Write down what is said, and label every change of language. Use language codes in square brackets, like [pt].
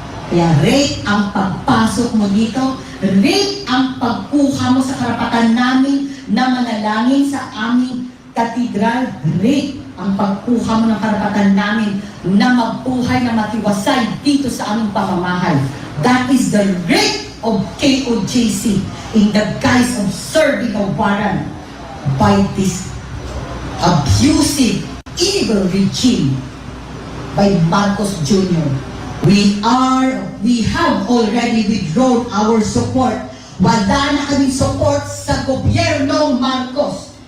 [tl] Kaya rape ang pagpasok mo dito, rape ang pagkuha mo sa karapatan namin na manalangin sa aming katedral, rape ang pagkuha mo ng karapatan namin na mabuhay na matiwasay dito sa aming pamamahay. [en] That is the rape of KOJC in the guise of serving a warrant by this abusive, evil regime by Marcos Jr. We have already withdrawn our support. [tl] Wala na kaming support sa gobyernong Marcos.